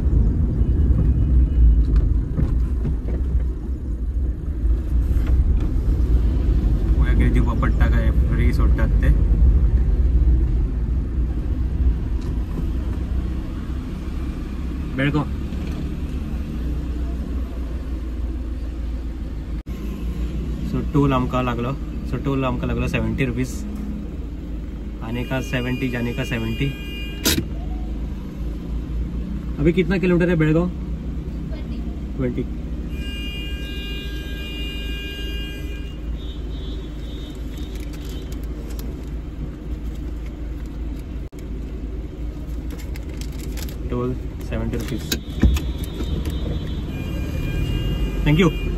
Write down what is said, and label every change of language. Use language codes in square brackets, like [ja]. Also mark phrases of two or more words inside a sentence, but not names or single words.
[kok] पळोवया कितें दिवपा पडटा काय, फ्री सोडटात ते. बेळगाव. सो टोल आमकां लागलो. सो टोल आमकां लागलो 70 रुपीज. [hi] आने का 70, जाने का 70. अभी कितना किलोमीटर है बेळगाव? 20. टोल 70 रुपीज. [en] thank you.